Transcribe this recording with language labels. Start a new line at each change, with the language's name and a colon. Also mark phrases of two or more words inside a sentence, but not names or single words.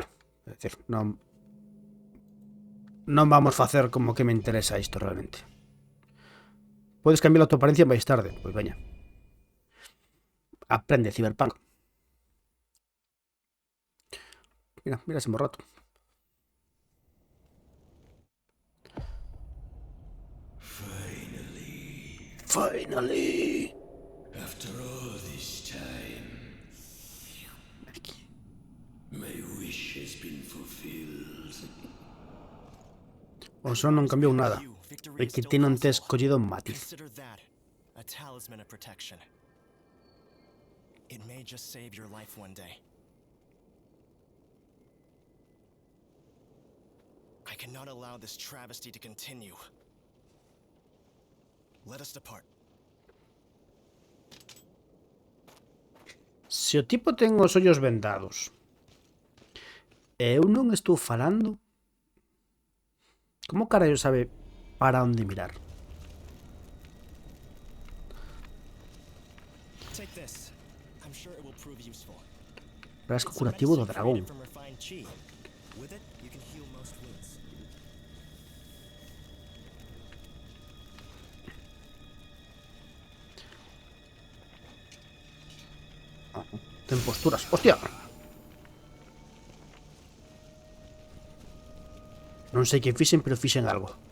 Galician: É dicir, non vamos facer como que me interesa isto realmente. Podes cambiar a tua apariencia máis tarde. Pois veña. Aprende, Cyberpunk. Mira ese morrato.
English: Finally. After all this time, my wish has been fulfilled.
Galician: O son non cambiou nada. E que ti non tes collido un matiz.
English: Consider that a talisman of protection. It may just save your life one day. I cannot allow this travesty to continue. Let us depart.
Galician: Se o tipo ten os ollos vendados e eu non estou falando, como carallo sabe para onde mirar?
English: Take this. I'm sure it will prove useful.
Galician: Frasco curativo do dragón.
English: From refined chi. With it, you can heal most wounds.
Galician: Ten posturas. ¡Hostia! Non sei que fixen, pero fixen algo.